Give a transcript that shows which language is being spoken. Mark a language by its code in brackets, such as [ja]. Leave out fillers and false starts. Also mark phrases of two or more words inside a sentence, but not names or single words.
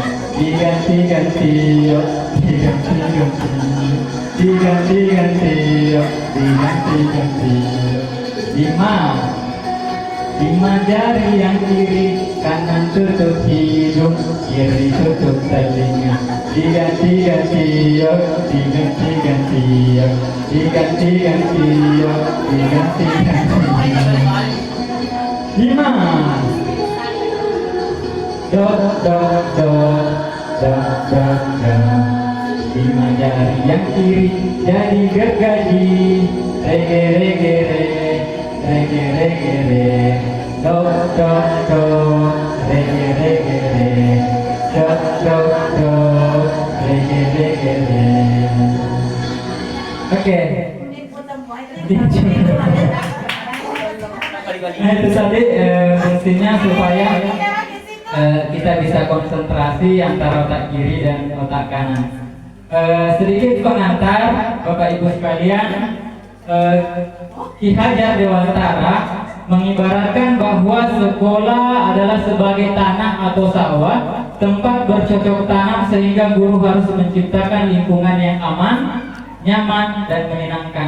[id] Diganti-ganti yuk, diganti-ganti yuk, diganti-ganti yuk, diganti-ganti yuk. 5 lima jari yang kiri, kanan tutup hidung, kiri tutup telinga. Diganti-ganti yo, diganti-ganti yo, diganti-ganti yo, diganti-ganti. Lima. Do do do do do do. Lima jari yang kiri jadi gergaji. Rege rege re, rege rege re. Do do do, rege rege re. Do do do, rege rege re. Oke. Nah itu tadi fungsinya supaya kita bisa konsentrasi antara otak kiri dan otak kanan. Sedikit pengantar Bapak Ibu sekalian, Ki Hajar Dewantara mengibaratkan bahwa sekolah adalah sebagai tanah atau sawah, tempat bercocok tanam sehingga guru harus menciptakan lingkungan yang aman, nyaman, dan menyenangkan.